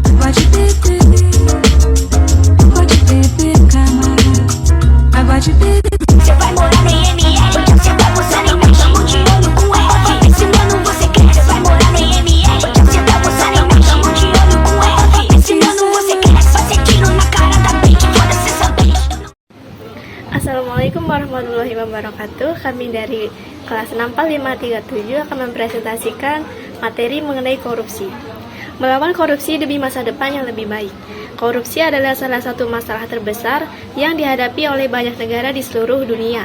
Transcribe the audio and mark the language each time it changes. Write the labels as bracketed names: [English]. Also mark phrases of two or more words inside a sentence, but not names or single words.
[Portuguese] Pode beber, camarada. Pode beber. Você vai morar na IML, você tá abusando em mim, tamo de olho com F. Ensinando você cresce, vai morar na IML, você tá abusando em mim, tamo de olho com F. Ensinando você cresce, fazer tiro na cara da bitch, foda-se essa bitch. [Arabic] السلام عليكم ورحمة الله وبركاته. [Indonesian] Kami dari kelas 64537 akan mempresentasikan materi mengenai korupsi. Melawan korupsi demi masa depan yang lebih baik. Korupsi adalah salah satu masalah terbesar yang dihadapi oleh banyak negara di seluruh dunia.